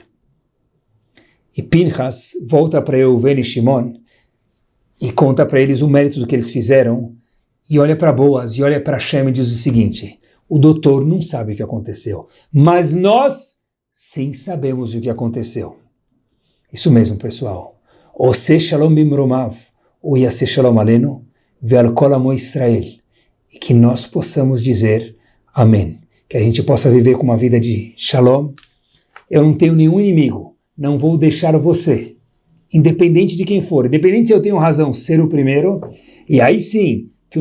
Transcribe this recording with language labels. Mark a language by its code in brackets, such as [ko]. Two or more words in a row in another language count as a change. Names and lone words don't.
[pt] E Pinchas volta para Reuven e Shimon e conta para eles o mérito do que eles fizeram e olha para Boaz e olha para Hashem e diz o seguinte, o doutor não sabe o que aconteceu, mas nós sim sabemos o que aconteceu. Isso mesmo, pessoal. [he] עושה שלום במרומיו, הוא יעשה שלום עלינו, ועל כל עמו ישראל. [pt] E que nós possamos dizer amém. Que a gente possa viver com uma vida de shalom. Eu não tenho nenhum inimigo. Não vou deixar você, independente de quem for, independente se eu tenho razão, ser o primeiro, e aí sim, que o